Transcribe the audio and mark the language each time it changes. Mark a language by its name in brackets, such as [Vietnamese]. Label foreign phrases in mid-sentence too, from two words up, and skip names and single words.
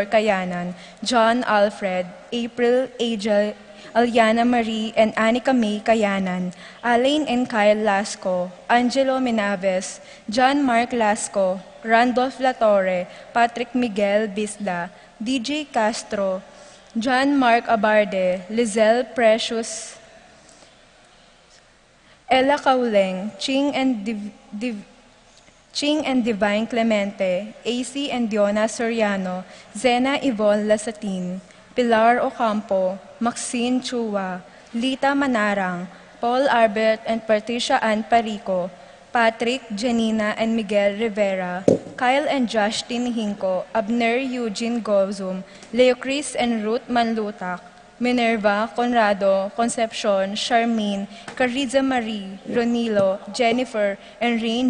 [English] Kayanan, John Alfred, April, Angel, Aliana Marie, and Anika May Kayanan, Alain and Kyle Lasco, Angelo Minaves, John Mark Lasco, Randolph Latorre, Patrick Miguel Bisda, DJ Castro, John Mark Abarde, Lizelle Precious, Ella Kauleng, Ching and Ching and Divine Clemente, AC and Diona Soriano, Zena Yvonne Lasatin, Pilar Ocampo, Maxine Chua, Lita Manarang, Paul Albert and Patricia Ann Parico, Patrick, Janina, and Miguel Rivera, Kyle and Josh Tinihinco, Abner Eugene Gozum, Leo Chris and Ruth Manlutak, Minerva, Conrado, Concepcion, Charmaine, Cariza Marie, Ronilo, Jennifer, and Rain